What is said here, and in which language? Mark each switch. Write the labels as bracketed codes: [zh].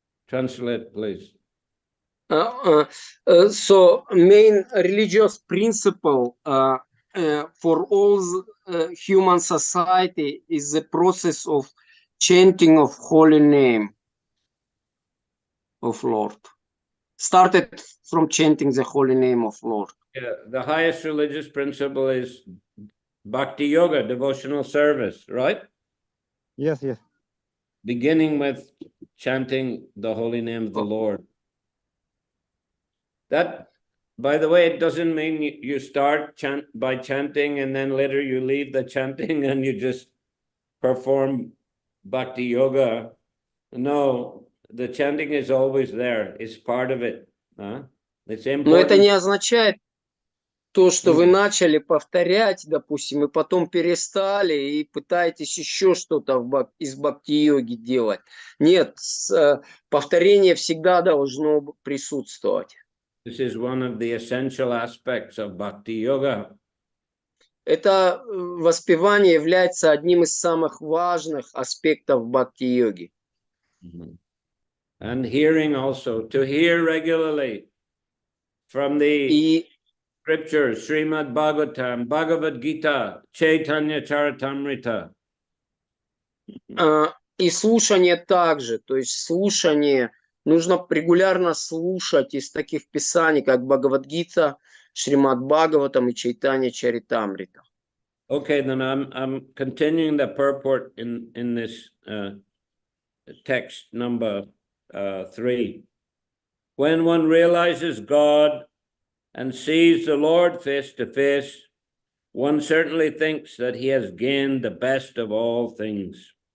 [en] Translate, please. So main religious principle for all human society is the process of chanting of holy name of Lord. Started from chanting the holy name of Lord. Yeah, the highest religious principle is bhakti yoga, devotional service, right? Yes, yes. Beginning with chanting the holy name of the Lord. That, by the way, it doesn't mean you start by chanting and then later you leave the chanting and you just perform bhakti yoga. No, the chanting is always there. It's part of it. It's important. [ru] Но это не означает то, что вы начали повторять, допустим, и потом перестали и пытаетесь еще что-то из бхакти-йоги делать. Нет, повторение всегда должно присутствовать. [en] This is one of the essential aspects of bhakti yoga. [ru] Это воспевание является одним из самых важных аспектов бхакти-йоги. [en] And hearing also, to hear regularly from the scriptures, Shrimad Bhagavatam, Bhagavad Gita, Chaitanya Charitamrita. [ru] И слушание также, то есть слушание, нужно регулярно слушать из таких писаний, как Бхагавад-гита, Шримад Бхагаватам и Чайтанья Чаритамрита. [en] Okay, then I'm continuing the purport in this text number 3. When one realizes God and sees the Lord face to face, one certainly thinks that he has gained the best of all things.